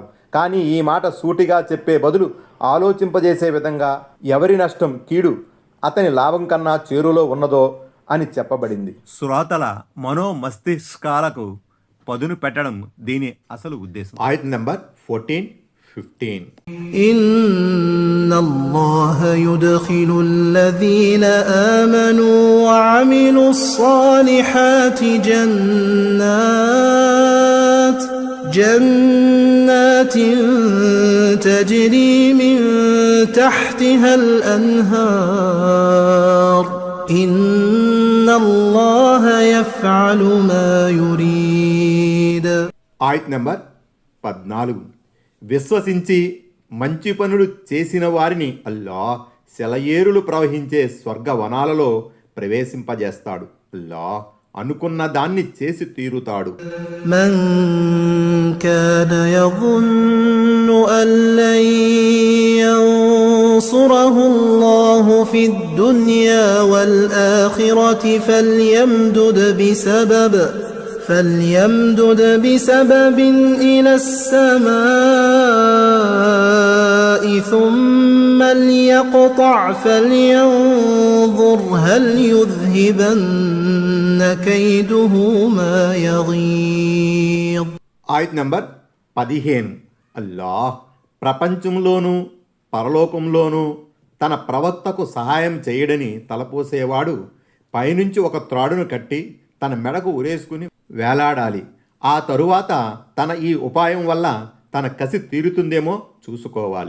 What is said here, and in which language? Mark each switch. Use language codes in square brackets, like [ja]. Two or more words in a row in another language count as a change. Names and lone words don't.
[te] కానీ ఈ మాట సూటిగా చెప్పే బదులు ఆలోచింపజేసే విధంగా ఎవరి నష్టం కీడు అతని లాభం కన్నా చేరులో ఉన్నదో అని చెప్పబడింది. శ్రోతల మనోమస్తిష్కాలకు పదును పెట్టడం దీని అసలు ఉద్దేశం. ఆయత్ నంబర్ 14-15. [ar] إن الله يدخل الذين آمنوا وعملوا الصالحات جنات تجري من تحتها الأنهار إن الله يفعل ما يريد. [te] ఆయత్ నంబర్ 14. విశ్వసించి మంచి పనులు చేసిన వారిని అల్లాహ్ సెలయేరులు ప్రవహించే స్వర్గవనాలలో ప్రవేశింపజేస్తాడు. అల్లాహ్ అనుకున్న దాన్ని చేసి తీరుతాడు. [ar] من كان يظن أن لن ينصره الله في الدنيا والآخرة فليمدد بسبب إلى السماء ثم ليقطع فلينظر هل يذهبن كيده ما يغيظ. [te] ఆయత్ నంబర్ 15. అల్లాహ్ ప్రపంచంలోనూ పరలోకంలోనూ తన ప్రవక్తకు సహాయం చేయడని తలపోసేవాడు పైనుంచి ఒక త్రాడును కట్టి తన మెడకు ఉరేసుకుని వేలాడాలి. ఆ తరువాత తన ఈ ఉపాయం వల్ల తన కసి తీరుతుందేమో చూసుకోవాలి.